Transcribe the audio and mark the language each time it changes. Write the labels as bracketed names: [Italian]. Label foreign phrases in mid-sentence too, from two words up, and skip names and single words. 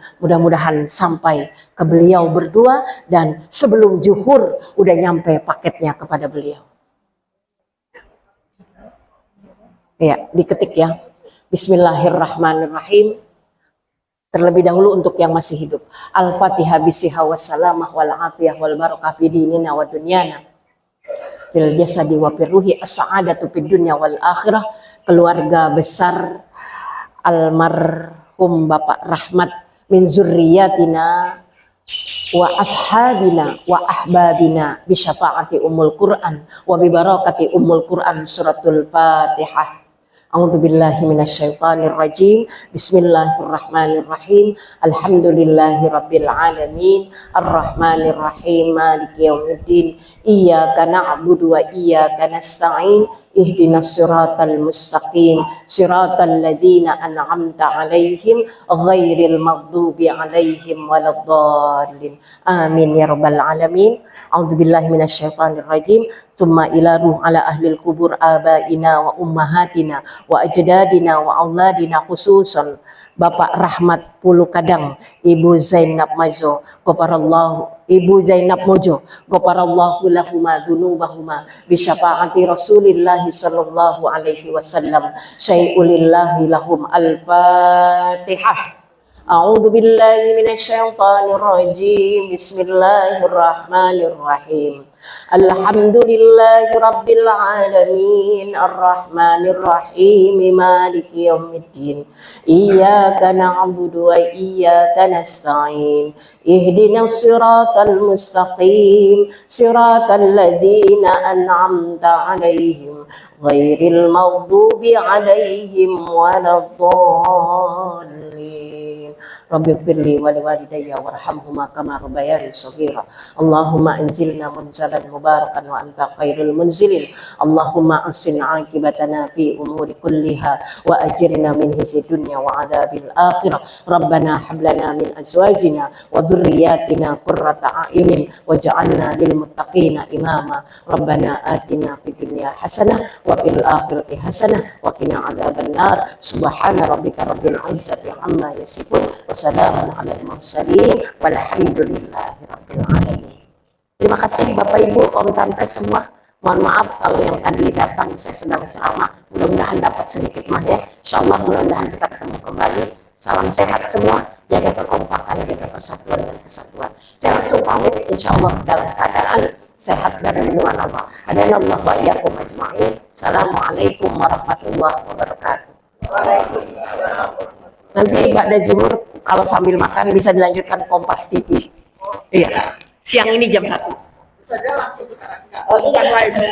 [Indonesian] Mudah-mudahan sampai ke beliau berdua dan sebelum zuhur udah nyampe paketnya kepada beliau. Ya, diketik ya. [Arabic] بسم الله الرحمن الرحيم. [Indonesian] Terlebih dahulu untuk yang masih hidup. [Arabic] الفاتحة بصحة والسلامة والعافية والبركة في ديننا ودنيانا. في الجسد وفي الروح السعادة في الدنيا والآخرة. [Indonesian] Keluarga besar almarhum Bapak Rahmat [Arabic] من ذريتنا وأصحابنا وأحبابنا بشفاعة أم القرآن وببركة أم القرآن سورة الفاتحة. أعوذ بالله من الشيطان الرجيم. بسم الله الرحمن الرحيم. الحمد لله رب العالمين. الرحمن الرحيم. مالك يوم الدين. إياك نعبد وإياك نستعين. اهدنا الصراط المستقيم. صراط الذين أنعمت عليهم غير المغضوب عليهم ولا الضالين. آمين يا رب العالمين. أعوذ بالله من الشيطان الرجيم. ثم إلى روح أهل القبور آبائنا وأمهاتنا وأجدادنا وأولادنا خصوصا Bapak Rahmat Pulu Kadang, Ibu Zainab Mojo, Ibu Zainab Mojo, غفر الله لهما ذنوبهما بشفاعة رسول الله صلى الله عليه وسلم. شيء لله لهم الفاتحة. أعوذ بالله من الشيطان الرجيم. بسم الله الرحمن الرحيم. الحمد لله رب العالمين. الرحمن الرحيم. مالك يوم الدين. إياك نعبد وإياك نستعين. اهدنا الصراط المستقيم. صراط الذين أنعمت عليهم غير المغضوب عليهم ولا الضالين. رب اغفر لي ولوالدي وارحمهما كما ربياني صغيرا. اللهم أنزلنا منزلا مباركا وأنت خير المنزلين. اللهم أحسن عاقبتنا في الأمور كلها وأجرنا من خزي الدنيا وعذاب الآخرة. ربنا هب لنا من أزواجنا وذرياتنا قرة أعين واجعلنا للمتقين إماما. ربنا آتنا في الدنيا حسنة وفي الآخرة حسنة وقنا عذاب النار. سبحان ربك رب العزة عما يصفون. وسلام على المرسلين والحمد لله رب العالمين. [Indonesian] Terima kasih Bapak Ibu, Om Tante semua. Mohon maaf kalau yang tadi datang saya sedang ceramah. Mudah-mudahan dapat sedikit mah ya. Insyaallah mudah-mudahan kita ketemu kembali. Salam sehat semua, jaga kekompakan, jaga persatuan dan kesatuan. Saya langsung pamit insyaallah dalam keadaan sehat dan lindungan Allah. [Arabic] هدانا الله وإياكم أجمعين. السلام عليكم ورحمة الله وبركاته. وعليكم السلام. [Indonesian] Nanti [Arabic] بعد الظهر [Indonesian] kalau sambil makan bisa dilanjutkan Kompas TV. Iya. Siang ini jam 1. Bisa aja langsung kita Oh, iya.